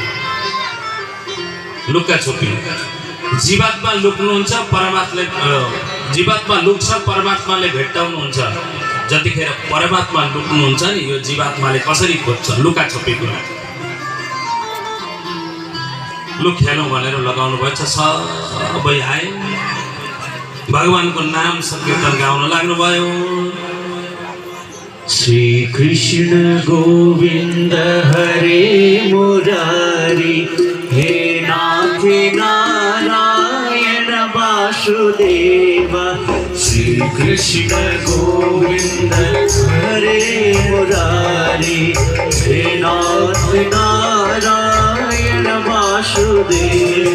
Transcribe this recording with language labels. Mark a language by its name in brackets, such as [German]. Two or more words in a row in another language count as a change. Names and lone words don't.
[Hindi] लुक्का छुपी, [Nepali] जीवात्मा लुक्नुहुन्छ, जीवात्मा लुक्छ, परमात्माले भेट्टाउनुहुन्छ। जतिखेर परमात्मा लुक्नुहुन्छ नि, यो जीवात्माले कसरी खोज्छ, [Hindi] लुका छुपी [Nepali] कुरा। लु खेलौँ भनेर लगाउनु भएछ, सबै आए, भगवानको नाम संकीर्तन गाउन लाग्नुभयो। [Sanskrit] श्री कृष्ण गोविंद हरे मुरारी, हे नाथ नारायण वासुदेव। श्री कृष्ण गोविंद हरे मुरारी, हे नाथ नारायण वासुदेव।